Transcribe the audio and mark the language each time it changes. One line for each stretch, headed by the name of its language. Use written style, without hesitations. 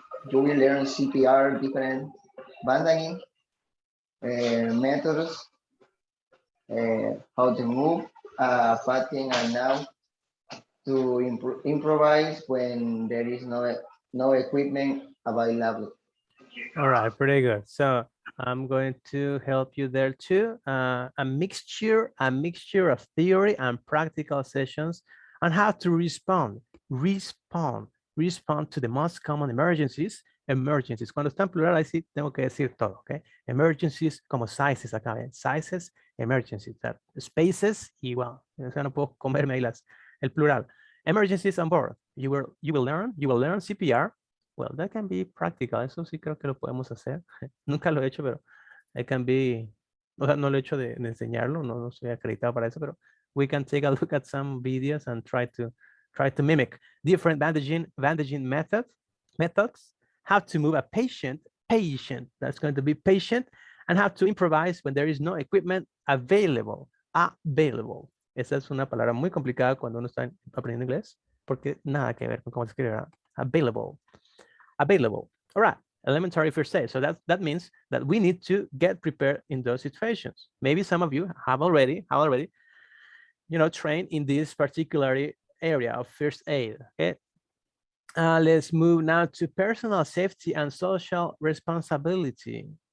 English: You will learn CPR, different bandaging methods, how to move, fighting, and now to improvise when there is no equipment available. All right, pretty good. So I'm going to help you there too. A mixture of theory and practical sessions on how to respond to the most common emergencies.
Spanish: Cuando está en plural, ahí sí tengo que decir todo, ¿ok? Emergencies como sizes acá, ¿ven? Sizes, emergencies, that spaces, y bueno, o sea, no puedo comerme ahí el plural.
English: Emergencies on board. You will learn CPR. Well, that can be practical.
Spanish: Eso sí creo que lo podemos hacer. Nunca lo he hecho, pero
English: it can be,
Spanish: o sea, no lo he hecho de enseñarlo, no soy acreditado para eso, pero
English: we can take a look at some videos and try to mimic different bandaging methods, how to move a patient, that's going to be patient, and how to improvise when there is no equipment available.
Spanish: Esa es una palabra muy complicada cuando uno está aprendiendo inglés, porque nada que ver con cómo se escribe.
English: Available. All right, elementary first aid. So that means that we need to get prepared in those situations. Maybe some of you have already trained in this particular area of first aid. Okay, let's move now to personal safety and social responsibility.